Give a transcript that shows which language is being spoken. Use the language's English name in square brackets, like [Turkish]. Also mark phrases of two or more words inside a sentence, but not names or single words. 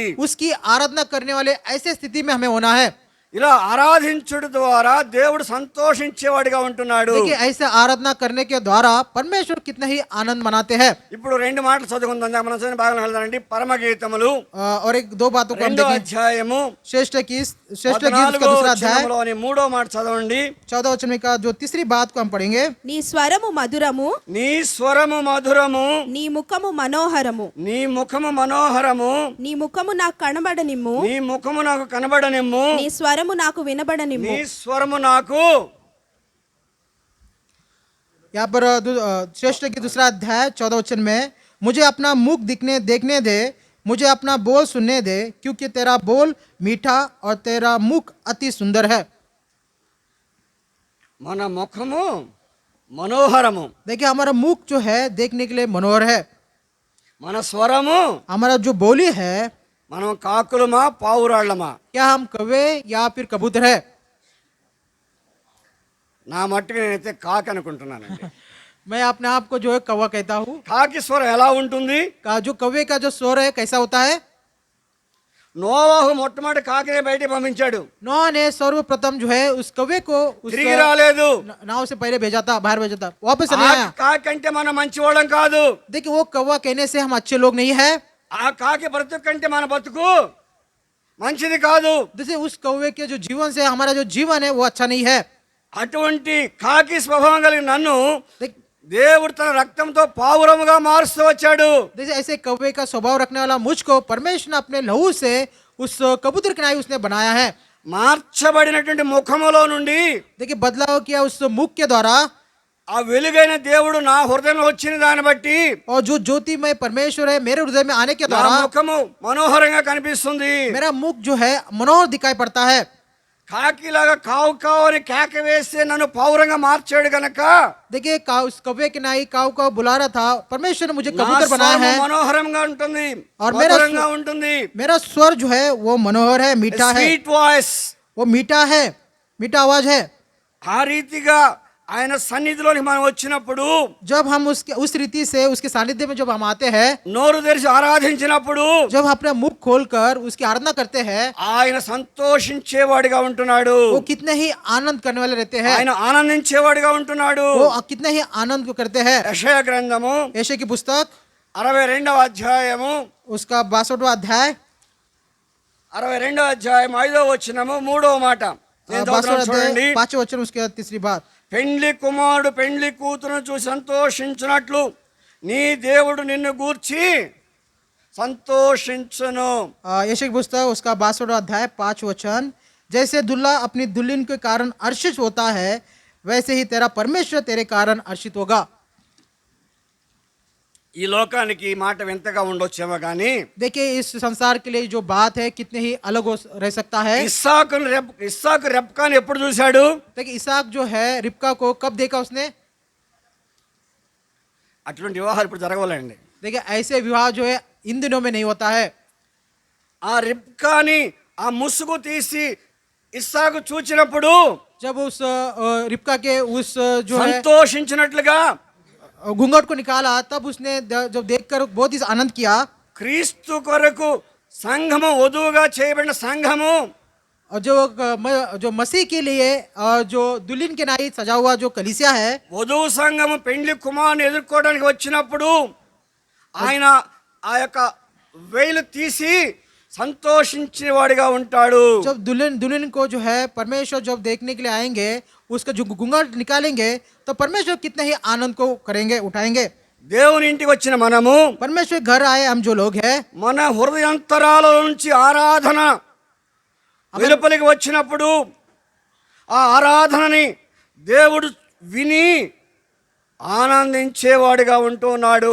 [Hindi] उसकी आराधना करने वाले ऐसे स्थिति में हमें होना है। [Telugu] ఇలా ఆరాధించుడు ద్వారా దేవుడు సంతోషించేవాడిగా ఉంటున్నాడు. [Hindi] देखिए ऐसे आराधना करने के द्वारा परमेश्वर कितना ही आनंद मनाते हैं। [Telugu] ఇప్పుడు రెండు మాటలు చదువుకుందాం. మనం చదివిన భాగంలో వెళ్దామండి. పరమగీతములు [Hindi] और एक दो बातों को हम [Telugu] 2వ [Hindi] देखें। [Telugu] అధ్యాయము [Hindi] श्रेष्ठ गीत उसका [Telugu] 14వ [Hindi] दूसरा अध्याय [Telugu] వచనంలోని 3వ మాట చదవండి. [Hindi] 14 वचन में का जो तीसरी बात को हम पढ़ेंगे। [Telugu] నీ స్వరము మధురము, నీ స్వరము మధురము, నీ ముఖము మనోహరము, నీ ముఖము మనోహరము, నీ ముఖము నాకు కనబడనిమ్ము, నీ ముఖము నాకు కనబడనిమ్ము, నీ స్వరము నాకు వినబడనిమ్ము. నీ స్వరము నాకు. [Hindi] यहाँ पर श्रेष्ठ की दूसरा अध्याय 14 वचन में, मुझे अपना मुख देखने दे, मुझे अपना बोल सुनने दे, क्योंकि तेरा बोल मीठा और तेरा मुख अति सुंदर है। [Telugu] మన ముఖము మనోహరము, [Hindi] देखिए हमारा मुख जो है देखने के लिए मनोहर है। [Telugu] మన స్వరము [Hindi] हमारा जो बोली है, [Telugu] మనం కాకులమా పావురాళ్ళమా? [Hindi] क्या हम कौवे या फिर कबूतर है? [Telugu] నా మట్టుకు నేనైతే కాకి అనుకుంటున్నానండి. [Hindi] मैं अपने आप को जो है कौवा कहता हूँ। [Telugu] కాకి స్వరం ఎలా ఉంటుంది? [Hindi] जो कौवे का जो स्वर है कैसा होता है? [Telugu] నోవాహు మొట్టమొదటి కాకినే బయటికి పంపించాడు. [Hindi] नोह ने सर्वप्रथम जो है उस कौवे को उस [Telugu] తిరిగి రాలేదు. [Hindi] नाव से पहले भेजा था, बाहर भेजा था, वापस नहीं आया। [Telugu] కాకి అంటే మనం మంచి వాళ్ళం కాదు. [Hindi] देखिए वो कौवा कहने से हम अच्छे लोग नहीं है। [Telugu] ఆ కాకి బ్రతుకు కంటే మన బతుకు మంచిది కాదు. [Hindi] जैसे उस कौवे के जो जीवन से हमारा जो जीवन है वो अच्छा नहीं है। [Telugu] అటువంటి కాకి స్వభావం కలిగిన నన్ను [Hindi] देख [Telugu] దేవుడు తన రక్తంతో పావురముగా మారుస్తూ వచ్చాడు. [Hindi] जैसे ऐसे कौवे का स्वभाव रखने वाला मुझको परमेश्वर ने अपने लहू से उस कबूतर की नाई उसने बनाया है। [Telugu] మార్చబడినటువంటి ముఖములో నుండి [Hindi] देखिए बदलाव किया उस मुख के द्वारा, [Telugu] ఆ వెలుగైన దేవుడు నా హృదయంలో వచ్చిన దాన్ని బట్టి [Hindi] और जो ज्योतिमय परमेश्वर है मेरे हृदय में आने के [Telugu] నా [Hindi] द्वारा [Telugu] ముఖము మనోహరంగా కనిపిస్తుంది. [Hindi] मेरा मुख जो है मनोहर दिखाई पड़ता है। [Telugu] కాకిలాగా కావు కావు అని కేక వేస్తే నన్ను పావురంగా మార్చాడు గనక [Hindi] देखिए उस कौवे की नाई काऊ काऊ बुला रहा था, परमेश्वर ने मुझे [Telugu] నా [Hindi] कबूतर बनाया [Telugu] స్వరము [Hindi] है। [Telugu] మనోహరంగా ఉంటుంది, [Hindi] और मेरा [Telugu] మధురంగా ఉంటుంది. [Hindi] मेरा स्वर जो है वो मनोहर है, मीठा है, [English] sweet voice. [Hindi] वो मीठा है, मीठा आवाज है। [Telugu] ఆ రీతిగా ఆయన సన్నిధిలోకి మనం వచ్చినప్పుడు, [Hindi] जब हम उस रीति से उसके सानिध्य में जब हम आते हैं, [Telugu] నోరు తెరిచి ఆరాధించినప్పుడు [Hindi] जब अपने मुख खोलकर उसकी आराधना करते हैं, [Telugu] ఆయన సంతోషించేవాడిగా ఉంటున్నాడు. [Hindi] वो कितने ही आनंद करने वाले रहते हैं, [Telugu] ఆయన ఆనందించేవాడిగా ఉంటున్నాడు. [Hindi] वो कितने ही आनंद को करते हैं। [Telugu] యెషయా గ్రంథము [Hindi] यशायाह की पुस्तक [Telugu] 62వ అధ్యాయము [Hindi] उसका 62वां अध्याय [Telugu] 62వ అధ్యాయం 5వ వచనము 3వ మాట నేను [Hindi] 62वां [Telugu] చదువుతున్నాను చూడండి. [Hindi] अध्याय 5वां वचन उसके बाद तीसरी बात, [Telugu] పెండ్లి కుమారుడు పెండ్లి కూతురును చూసి సంతోషించినట్లు నీ దేవుడు నిన్ను గూర్చి సంతోషించును. [Hindi] यशायाह की पुस्तक उसका 62वां अध्याय 5 वचन, जैसे दुल्हा अपनी दुल्हन के कारण हर्षित होता है वैसे ही तेरा परमेश्वर तेरे कारण हर्षित होगा। [Telugu] ఈ లోకానికి ఈ మాట వింతగా ఉండొచ్చేమో కానీ [Hindi] देखिए इस संसार के लिए जो बात है कितने ही अलग रह सकता है। [Telugu] ఇస్సాకు రెబ్కాను ఎప్పుడు చూశాడు? [Hindi] देखिए इसहाक जो है रिबका को कब देखा उसने? [Telugu] అటువంటి వివాహాలు ఇప్పుడు జరగవాలండి. [Hindi] देखिए ऐसे विवाह जो है इन दिनों में नहीं होता है। [Telugu] ఆ రిబ్కాని ఆ ముసుగు తీసి ఇస్సాకు చూచినప్పుడు [Hindi] जब उस रिबका के उस जो है [Telugu] సంతోషించినట్లుగా [Hindi] घूंघट को निकाला तब उसने जब देखकर बहुत ही आनंद किया। [Telugu] క్రీస్తు కొరకు సంఘము వధువుగా చేయబడిన సంఘము [Hindi] और जो मसीह के लिए जो दुल्हन के नाई सजा हुआ जो कलीसिया है, [Telugu] వధువు సంఘము పెండ్లి కుమారుని ఎదుర్కోవడానికి వచ్చినప్పుడు ఆయన ఆ యొక్క వేలు తీసి సంతోషించేవాడిగా ఉంటాడు. [Hindi] जब दुल्हन को जो है परमेश्वर जब देखने के लिए आएंगे, उसका जो घूंघट निकालेंगे तो परमेश्वर कितने ही आनंद को करेंगे, उठाएंगे। [Telugu] దేవుని ఇంటికి వచ్చిన మనము [Hindi] परमेश्वर घर आए हम जो लोग हैं, [Telugu] మన హృదయాంతరాల నుంచి ఆరాధన వెలుపలికి వచ్చినప్పుడు ఆ ఆరాధనని దేవుడు విని ఆనందించేవాడిగా ఉంటున్నాడు.